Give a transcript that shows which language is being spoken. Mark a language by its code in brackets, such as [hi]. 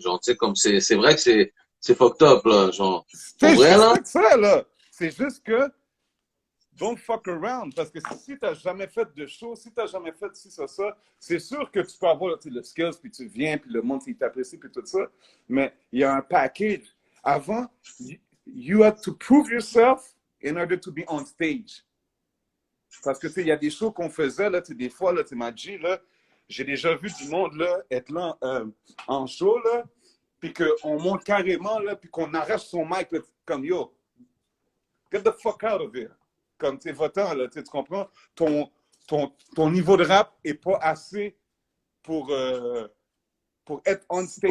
[fr] Genre, tu sais, comme c'est vrai que c'est fucked up, là. Genre, pour vrai, là. C'est ça, là. C'est juste que, [en] don't fuck around. [fr] Parce que si t'as jamais fait de show, si t'as jamais fait ci, ça, c'est sûr que tu peux avoir le skills, puis tu viens, puis le monde, il t'apprécie, puis tout ça. Mais il y a un package. [en] Avant, you had to prove yourself in order to be on stage. [fr] Parce que, tu sais, il y a des shows qu'on faisait, là, des fois, là, tu m'as dit, là, j'ai déjà vu du monde, là, être là en show, là, puis qu'on monte carrément, là, puis qu'on arrête son mic, là, comme, [en] yo, get the fuck out of here. [fr] Comme, tu sais, va-t'en, là, tu comprends? Ton niveau de rap est pas assez pour être on stage.